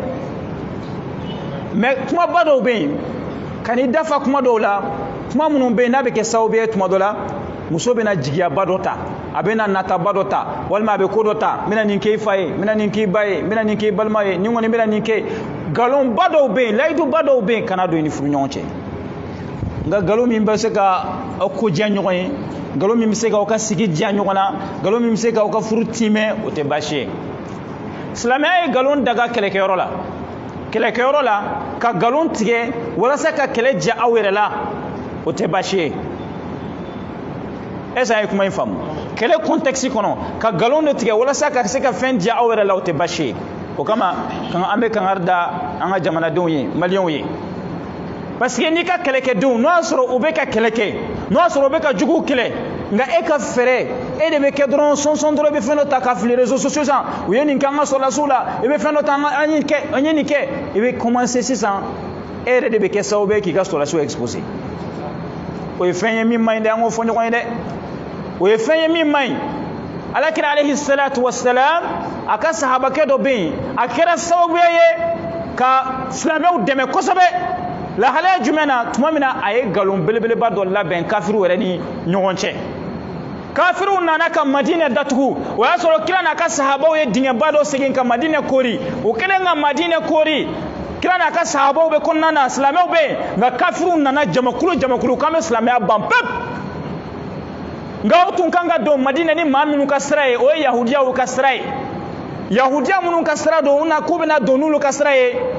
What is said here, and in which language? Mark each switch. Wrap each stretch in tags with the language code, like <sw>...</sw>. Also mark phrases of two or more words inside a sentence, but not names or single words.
<bm>mais kumaba dɔw bɛ yen ka n'i dafa kuma dɔw la kuma minnu bɛ yen n'a bɛ kɛ sababu ye tuma dɔ la muso bɛna jigiyaba dɔ ta a bɛna nataba dɔ ta walima a bɛ ko dɔ ta n bɛna nin kɛ i fa ye n bɛna nin kɛ i ba ye n bɛna nin kɛ i balima ye nin kɔni bɛna nin kɛ nkalonba dɔw bɛ yen layiduba dɔw bɛ yen kana don i ni furu ɲɔgɔn cɛ nka nkalon min bɛ se ka aw ko diya ɲɔgɔn ye nkalon min bɛ se ka aw ka sigi diya ɲɔgɔn na nkalon min bɛ se ka aw ka furu tiimɛ o tɛ baasi ye silamɛya ye nkalon daga kɛlɛkɛyɔrɔ la ka nkalon tigɛ walasa ka kɛlɛ diya aw yɛrɛ la o tɛ baasi ye est-ce que a ye kuma in faamu kɛlɛ contexte kɔnɔ ka nkalon de tigɛ walasa ka se ka fɛn diya aw yɛrɛ la o tɛ baasi ye o kama an bɛ kangari da an ka jamanadenw ye maliyɛnw ye parce que n'i ka kɛlɛkɛdenw n'o y'a sɔrɔ u bɛ ka kɛlɛ kɛ n'o y'a sɔrɔ u bɛ ka juguw kɛlɛ nka e ka fɛɛrɛ e de bɛ kɛ dɔrɔn sɔnsɔn dɔrɔn i bɛ fɛn dɔ ta ka fili</bm> <fr>réseaux sociaux</fr> <bm>san u ye nin kɛ an ka sɔrɔdasiw la i bɛ fɛn dɔ ta an ye nin kɛ i bɛ commencer sisan e yɛrɛ de bɛ kɛ sababu ye k'i ka sɔrɔdasiw exposer o ye fɛn ye min man ɲi dɛ an k'o fɔ ɲɔgɔn ye dɛ o ye fɛn ye min man ɲi alakira</bm> <ar>عليه الصلاة والسلام</ar> <bm>a ka sahabakɛ dɔ bɛ yen a kɛra sababu ye ka silamɛw dɛmɛ kosɛbɛ lahalaya jumɛn na tuma min na a ye nkalon belebeleba dɔ labɛn kafiriw yɛrɛ ni ɲɔgɔn cɛ kafiriw nana ka madinɛ datugu o y'a sɔrɔ kira n'a ka sahabaw ye dingɛba dɔ segin ka madinɛ kori o kɛlen ka madinɛ kori kira n'a ka sahabaw bɛ kɔnɔna na silamɛw bɛ yen nka kafiriw nana jamakulu k'an bɛ silamɛya ban pewu nka o tun kan ka don madinɛ ni maa minnu ka sira ye o ye yahudiyaw ka sira ye yahudiya minnu ka sira don k'u bɛna don n'olu ka sira ye</bm>